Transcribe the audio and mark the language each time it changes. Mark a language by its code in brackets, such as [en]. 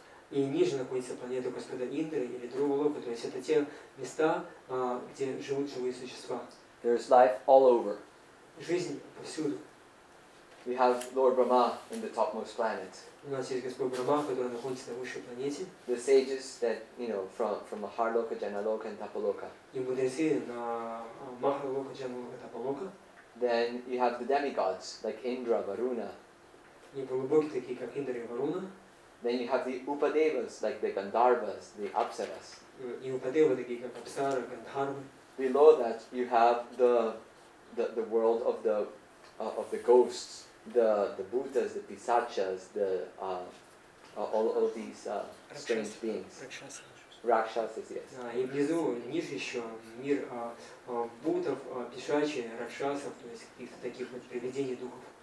[ru] И ниже находится планета Господа Индры или Друвалока, то есть это те места, где живут живые существа. [en] There's life all over. [ru] Жизнь повсюду. [en] We have Lord Brahma in the topmost planet. [ru] У нас есть Господь Брахма, который находится на высшей планете. [en] The sages that from Maharloka, Janaloka, and Tapaloka. [ru] И мудрецы на Махарлока, Джаналока, Тапалока. [en] Then you have the demigods like Indra, Varuna. [ru] И полубоги такие, как Индра и Варуна. [en] Then you have the Upadevas like the Gandharvas, the Apsaras. [ru] И Упадевы такие, как Апсара, Гандхарвы. [en] Below that you have the world of the ghosts, the Bhutas, the Pisachas, all these strange beings. Rakshasas, yes. [ru] И внизу, ниже еще мир бутов, пишачи, ракшасов, то есть каких-то таких вот привидений духов.